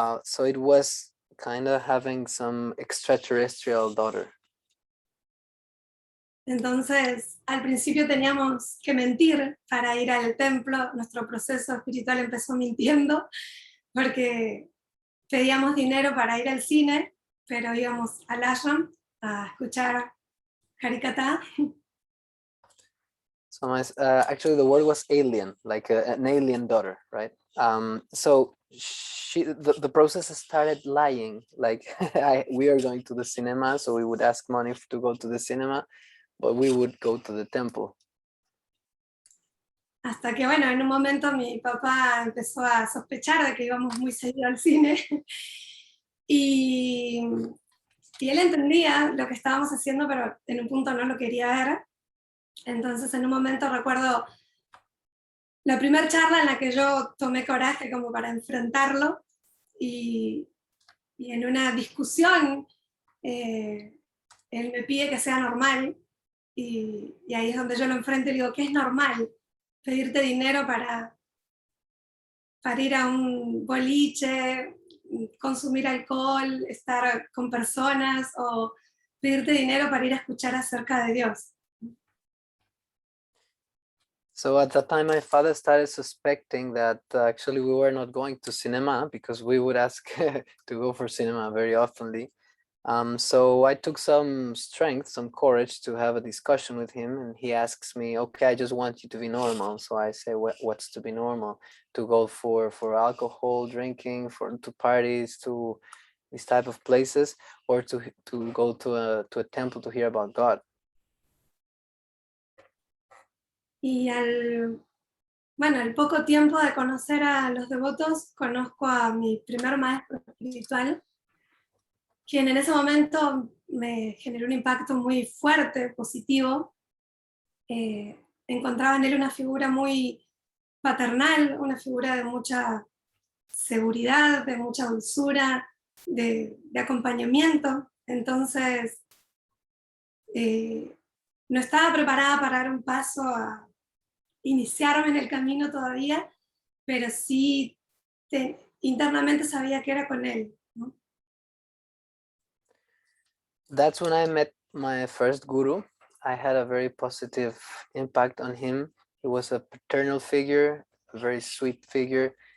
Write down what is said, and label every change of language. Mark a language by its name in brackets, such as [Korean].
[English] So it was kind of having some extraterrestrial daughter. [Spanish] Entonces, al principio teníamos que mentir para ir al templo. Nuestro proceso espiritual empezó mintiendo, porque pedíamos dinero para ir al cine, pero íbamos al ashram a escuchar Harikatha. [English] So actually the word was alien, like an alien daughter, right? So the process started lying, like we are going to the cinema, so we would ask money to go to the cinema, but we would go to the temple. [Spanish] Hasta que, bueno, en un momento mi papá empezó a sospechar de que íbamos muy seguido al cine, y Y él entendía lo que estábamos haciendo, pero en un punto no lo quería ver. Entonces, en un momento recuerdo la primera charla en la que yo tomé coraje como para enfrentarlo y en una discusión él me pide que sea normal y ahí es donde yo lo enfrento y digo, ¿qué es normal? Pedirte dinero para ir a un boliche, consumir alcohol, estar con personas o pedirte dinero para ir a escuchar acerca de Dios. [English] So at that time, my father started suspecting that actually we were not going to cinema because we would ask to go for cinema very oftenly. So I took some strength, some courage to have a discussion with him, and he asks me, "Okay, I just want you to be normal." So I say, "What's to be normal? To go for alcohol, drinking, to parties, to these type of places, or to go to a temple to hear about God?" [Spanish] Y al poco tiempo de conocer a los devotos, conozco a mi primer maestro espiritual, quien en ese momento me generó un impacto muy fuerte, positivo. Encontraba en él una figura muy paternal, una figura de mucha seguridad, de mucha dulzura, de acompañamiento. Entonces, no estaba preparada para dar un paso a iniciarme en el camino todavía, pero sí internamente sabía que era con él, ¿no? [English] That's when I met my first guru. I had a very positive impact on him. He was a paternal figure, a very sweet figure.